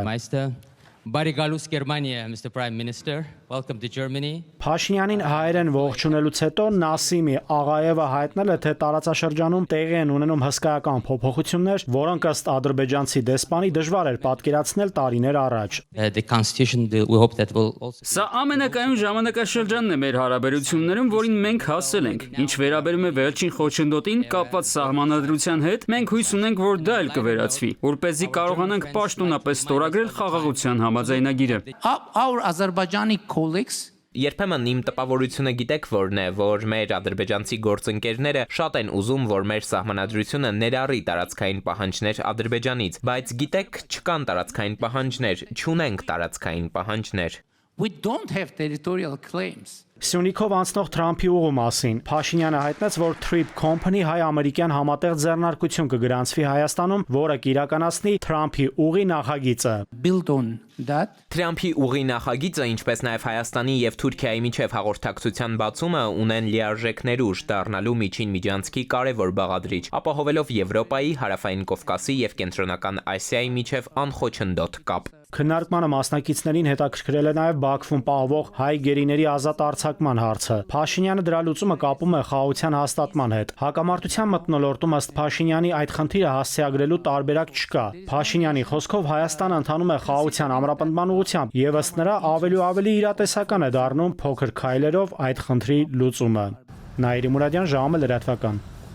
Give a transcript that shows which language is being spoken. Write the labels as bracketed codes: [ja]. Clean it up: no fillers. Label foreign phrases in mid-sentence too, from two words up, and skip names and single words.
[hy] Բարիգալուս Գերմանիա, [en] Mr. Prime Minister, welcome to Germany. [hy] Փաշինյանին հայերեն ողջունելուց հետո Նասիմի Աղայևը հայտնել է, թե տարածաշրջանում տեղի են ունենում հսկայական փոփոխություններ, որոնք ըստ ադրբեջանցի դեսպանի դժվար էր պատկերացնել տարիներ առաջ։ [en] The constitution, we hope that will also. [hy] Սա ամենակայուն ժամանակաշրջանն է մեր հարաբերություններում, որին մենք հասել ենք։ Ինչ վերաբերում է վերջին խոչընդոտին կապված սահմանադրության հետ, մենք հույս ունենք, որ դա էլ կվերացվի, որպեսզի կարողանանք պաշտոնապես ստորագրել խաղաղության համաձայնագիրը։ [en] Our Azerbaijani colleagues [hy] Երբեմն իմ տպավորությունը գիտեք որն է, որ մեր ադրբեջանցի գործընկերները շատ են ուզում, որ մեր սահմանադրությունը ներառի տարածքային պահանջներ Ադրբեջանից, բայց գիտեք, չկան տարածքային պահանջներ, չունենք տարածքային պահանջներ։ [en] we don't have territorial claims. [hy] Սյունիքով անցնող Թրամփի ուղու մասին Փաշինյանը հայտնեց, որ Trip Company հայ-ամերիկյան համատեղ ձեռնարկություն կգրանցվի Հայաստանում, որը կիրականացնի Թրամփի ուղի նախագիծը։ [en] Build on that. [hy] Թրամփի ուղի նախագիծը, ինչպես նաև Հայաստանի եւ Թուրքիայի միջև հաղորդակցության բացումը ունեն լիարժեք ներուժ դառնալու միջին միջանցքի կարևոր բաղադրիչ, ապահովելով Եվրոպայի, Հարավային Կովկասի եւ Կենտրոնական Ասիայի միջև անխոչնդոտ կապ։ Քննարկմանը մասնակիցներին հետաքրքրել է նաև Բաքվում պահվող հայ գերիների ազատ արձակման հարցը։ Փաշինյանը դրա լուծումը կապում է խաղաղության հաստատման հետ։ Հակամարտության մթնոլորտում ըստ Փաշինյանի այդ խնդիրը հասցեագրելու տարբերակ չկա։ Փաշինյանի խոսքով Հայաստանը ընթանում է խաղաղության ամրապնդման ուղղությամբ եւ ըստ նրա ավելի ու ավելի իրատեսական է դառնում փոքր քայլերով այդ խնդրի լուծումը։ Նաիրի Մուրադյան, ժամը լրատվական։